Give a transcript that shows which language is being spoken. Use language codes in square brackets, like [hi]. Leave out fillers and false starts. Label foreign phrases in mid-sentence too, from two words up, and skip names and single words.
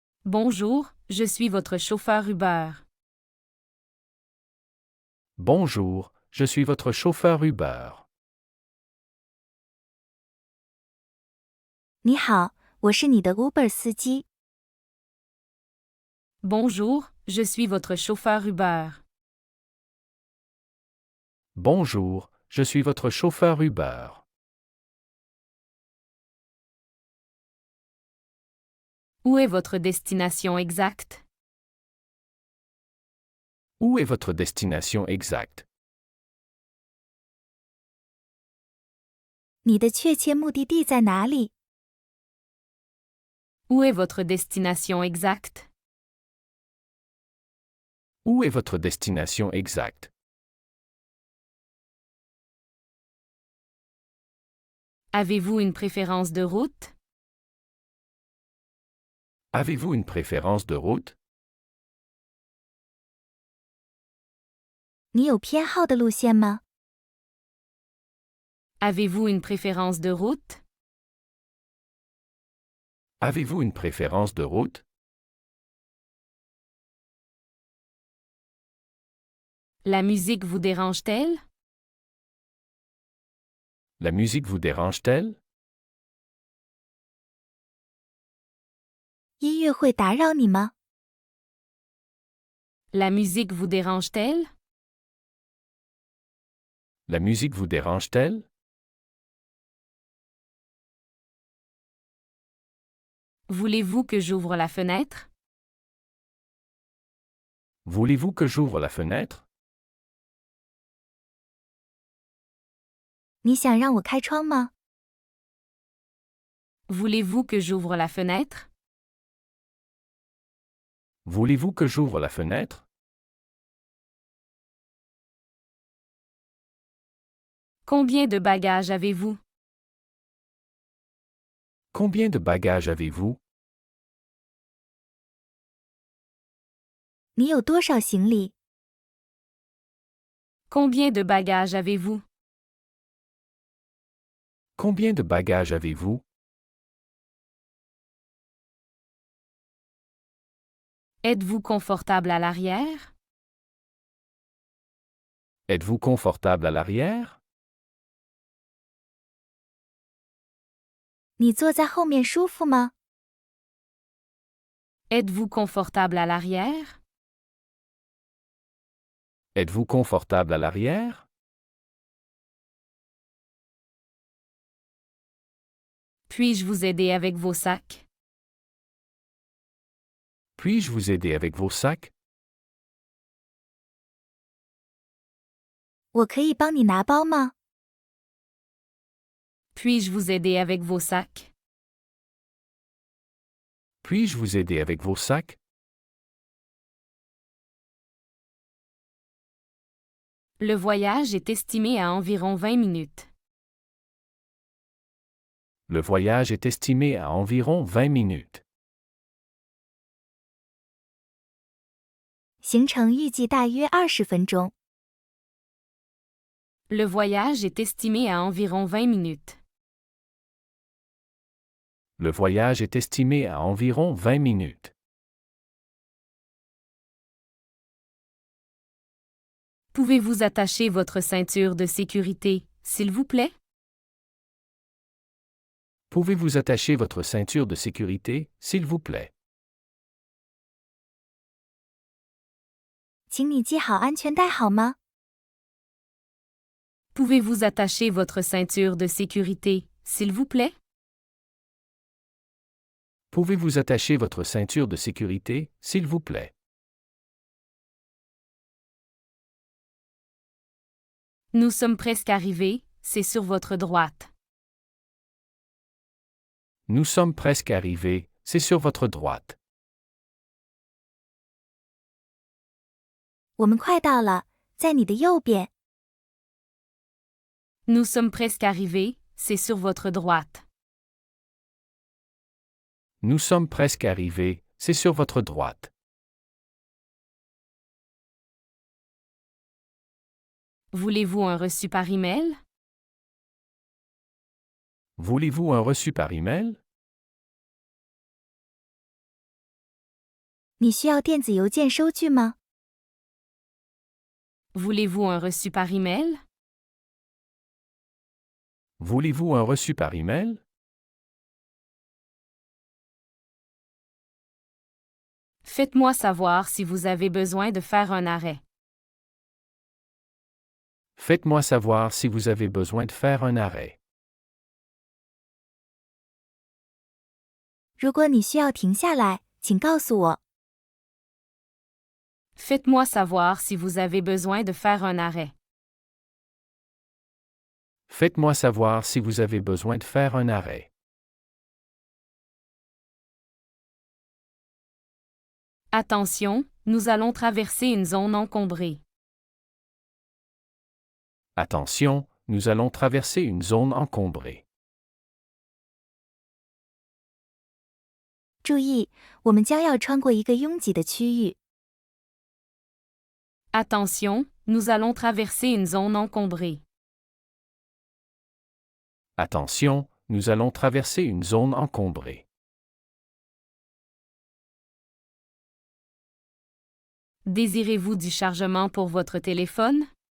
[fr] Bonjour, je suis votre chauffeur Uber. Bonjour, je suis votre chauffeur Uber. [zh] 你好，我是你的 Uber 司机。 [fr] Bonjour, je suis votre chauffeur Uber. Bonjour, je suis votre chauffeur Uber. Où est votre destination exacte? Où est votre destination exacte? [zh] 你的确切目的地在哪里？ [fr] Où est votre destination exacte? Où est votre destination exacte? Avez-vous une préférence de route? Avez-vous une préférence de route? [zh] 你有偏好的路线吗？ [fr] Avez-vous une préférence de route? Avez-vous une préférence de route? La musique vous dérange-t-elle? La musique vous dérange-t-elle? [zh] 音乐会打扰你吗？ [fr] La musique vous dérange-t-elle? La musique vous dérange-t-elle? Voulez-vous que j'ouvre la fenêtre? Voulez-vous que j'ouvre la fenêtre? [zh] 你想让我开窗吗？ [fr] Voulez-vous que j'ouvre la fenêtre? Voulez-vous que j'ouvre la fenêtre? Combien de bagages avez-vous? Combien de bagages avez-vous? [zh] 你有多少行李？ [fr] Combien de bagages avez-vous? Combien de bagages avez-vous? Êtes-vous confortable à l'arrière? Êtes-vous confortable à l'arrière? [zh] 你坐在后面舒服吗？ [fr] Êtes-vous confortable à l'arrière? Êtes-vous confortable à l'arrière? Puis-je vous aider avec vos sacs? Puis-je vous aider avec vos sacs? [zh] 我可以帮你拿包吗？ [fr] Puis-je vous aider avec vos sacs? Puis-je vous aider avec vos sacs? Le voyage est estimé à environ 20 minutes. Le voyage est estimé à environ 20 minutes. [zh] 行程预计大约20分钟。 [fr] Le voyage est estimé à environ 20 minutes. Le voyage est estimé à environ 20 minutes. Pouvez-vous attacher votre ceinture de sécurité, s'il vous plaît? Pouvez-vous attacher votre ceinture de sécurité, s'il vous plaît? [zh] 请你系好安全带好吗？ [fr] Pouvez-vous attacher votre ceinture de sécurité, s'il vous plaît? Pouvez-vous attacher votre ceinture de sécurité, s'il vous plaît? Nous sommes presque arrivés, c'est sur votre droite. Nous sommes presque arrivés, c'est sur votre droite. [zh] 我们快到了，在你的右边。 [fr] Nous sommes presque arrivés, c'est sur votre droite. Nous sommes presque arrivés, c'est sur votre droite. Voulez-vous un reçu par email? Voulez-vous un reçu par email? [zh] 你需要电子邮件收据吗？ [fr] Voulez-vous un reçu par email? Voulez-vous un reçu par email? Faites-moi savoir si vous avez besoin de faire un arrêt. Faites-moi savoir si vous avez besoin de faire un arrêt. [zh] 如果你需要停下来，请告诉我。 [fr] Faites-moi savoir si vous avez besoin de faire un arrêt. Faites-moi savoir si vous avez besoin de faire un arrêt. Attention, nous allons traverser une zone encombrée. Attention, nous allons traverser une zone encombrée. [zh] 注意，我们将要穿过一个拥挤的区域。 [fr] Attention, nous allons traverser une zone encombrée. Attention, nous allons traverser une zone encombrée. Désirez-vous du chargement pour votre téléphone?